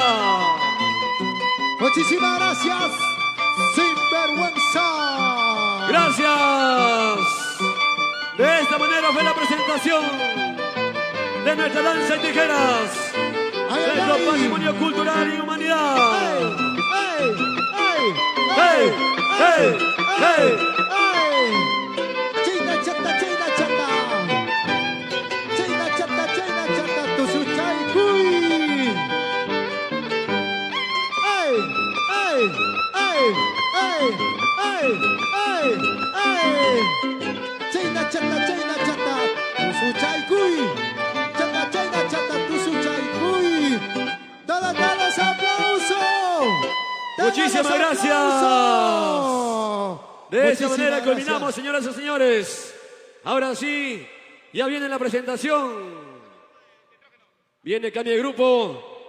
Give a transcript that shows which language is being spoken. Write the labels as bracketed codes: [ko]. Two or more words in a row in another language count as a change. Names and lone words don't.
[es] Muchísimas gracias. Sinvergüenza. Gracias. De esta manera fue la presentación de nuestra danza y tijeras, Ay, de ay, nuestro ay. patrimonio cultural y humanidad. ¡Ey! ¡Ey! ¡Hey! ¡Hey! ¡Hey! ¡Ey! ¡China chata, china chata! ¡China chata, china chata! [qu] ¡Tu suchay cuy! ¡Ey! ¡Ey! ¡Ey! ¡Ey! ¡Ey! ¡Ey! ¡Ey! [es] ¡China chata, china chata! [qu] ¡Tu suchay cuy! [es] ¡Chata, china chata! [qu] ¡Tu suchay cuy! [es] ¡Dale los aplausos! Muchísimas gracias. De esta manera Muchísimas culminamos, gracias. señoras y señores. Ahora sí, ya viene la presentación. Viene cambio de grupo.